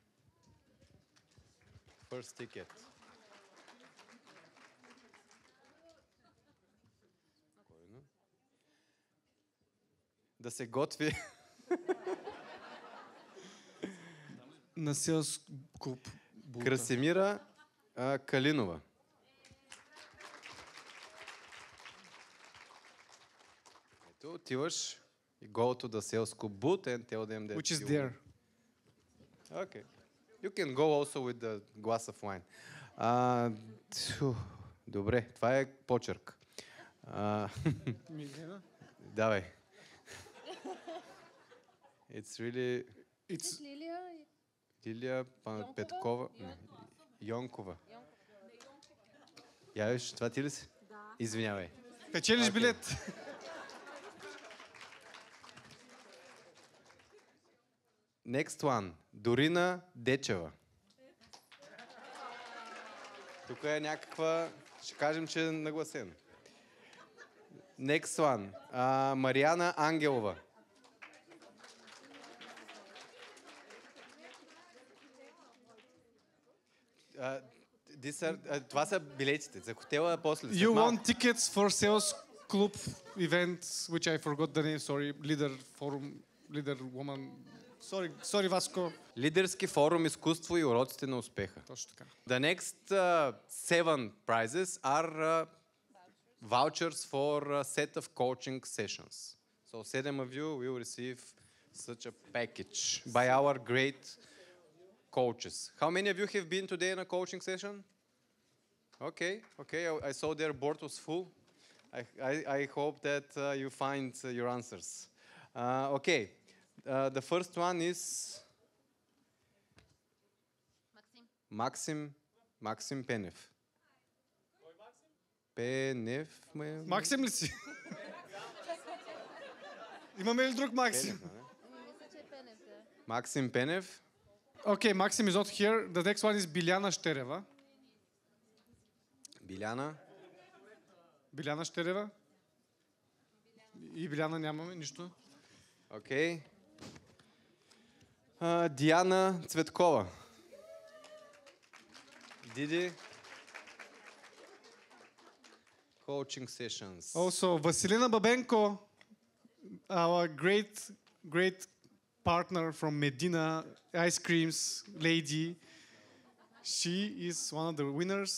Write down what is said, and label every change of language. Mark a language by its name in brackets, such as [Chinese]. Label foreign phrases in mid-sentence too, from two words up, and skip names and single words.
[English] First ticket. [Bulgarian] Да се готви. На Sales Club booth. [English] Красимира Калинова. [Bulgarian] Ето, отиваш и [English] go to the sales club booth and tell them that Which is you- there. Okay. You can go also with the glass of wine. [Bulgarian] Добре, това е почерк. Милена? Давай. [English] It's really It's [Bulgarian] Лилия Лилия Петкова. Не, Йонкова. Я виж, това ти ли си? Извинявай. печелиш билет. [English] Next one. [Bulgarian] Дорина Дечева. Тук е някаква... Ще кажем, че е нагласен. [English] Next one. [Bulgarian] Мариана Ангелова. Това са билетите. За хотела после. след [English] You [Bulgarian] малко. [English] want tickets for Sales Club event, which I forgot the name, sorry, leader forum, leader woman. Sorry, Vasco. [Bulgarian] Лидерски форум, изкуство и уроците на успеха. Точно така. [English] The next 7 prizes are vouchers for a set of coaching sessions. So 7 of you will receive such a package by our great coaches. How many of you have been today in a coaching session? Okay. I saw their board was full. I hope that you find your answers. Okay. The first one is Maxim Penev. [Bulgarian] Пенев. Максим ли си? Имаме ли друг Максим? Максим Пенев. [English] Okay, Maxim is not here. The next one is Biljana Štereva. [Bulgarian] Биляна. Биляна Щерева. И Биляна нямаме нищо. Окей. Диана Цветкова. Диди. [English] Coaching sessions. Also, Василина Бабенко, our great partner from Medina Ice Creams lady. She is one of the winners.